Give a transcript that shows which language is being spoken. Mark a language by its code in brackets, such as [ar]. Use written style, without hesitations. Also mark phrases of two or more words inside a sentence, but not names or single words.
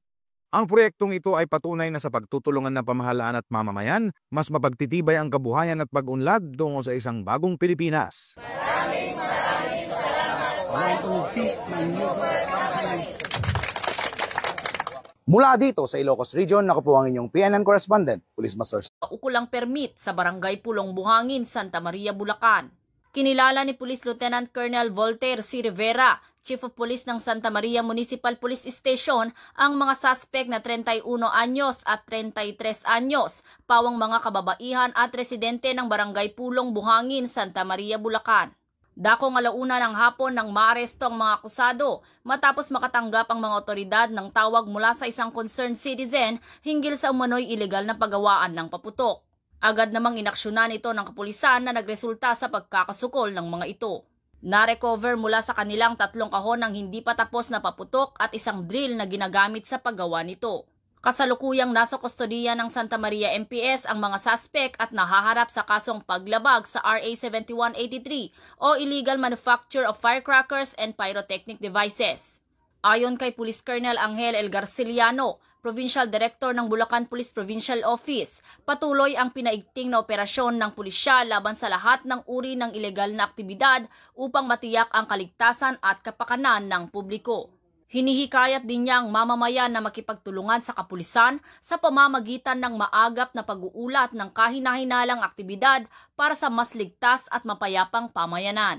[tl] Ang proyektong ito ay patunay na sa pagtutulungan ng pamahalaan at mamamayan, mas mapagtitibay ang kabuhayan at pag-unlad tungo sa isang bagong Pilipinas. Maraming salamat. 105th Maneuver Company. Mula dito sa Ilocos Region, ako po ang inyong PNN correspondent, Police Master. Ukulang permit sa Barangay Pulong Buhangin, Santa Maria, Bulacan. Kinilala ni Police Lieutenant Colonel Voltaire C. Rivera, [en] Chief of Police [tl] ng Santa Maria Municipal Police Station, ang mga suspect na 31 anyos at 33 anyos, pawang mga kababaihan at residente ng Barangay Pulong Buhangin, Santa Maria, Bulacan. Dakong 1:00 ng hapon nang maaresto ang mga akusado matapos makatanggap ang mga otoridad ng tawag mula sa isang [en] concerned citizen [tl] hinggil sa umano'y ilegal na paggawaan ng paputok. Agad namang inaksyonan ito ng kapulisan na nagresulta sa pagkakasukol ng mga ito. Na-recover mula sa kanilang 3 kahon ng hindi pa tapos na paputok at isang drill na ginagamit sa paggawa nito. Kasalukuyang nasa kustodiya ng Santa Maria MPS ang mga suspect at nahaharap sa kasong paglabag sa RA 7183 o Illegal Manufacture of Firecrackers and Pyrotechnic Devices. Ayon kay Police Colonel Angel L. Garciliano, [en] Provincial Director [tl] ng Bulacan Police Provincial Office, patuloy ang pinaigting na operasyon ng pulisya laban sa lahat ng uri ng ilegal na aktibidad upang matiyak ang kaligtasan at kapakanan ng publiko. Hinihikayat din niya ang mamamayan na makipagtulungan sa kapulisan sa pamamagitan ng maagap na pag-uulat ng kahina-hinalang aktibidad para sa mas ligtas at mapayapang pamayanan.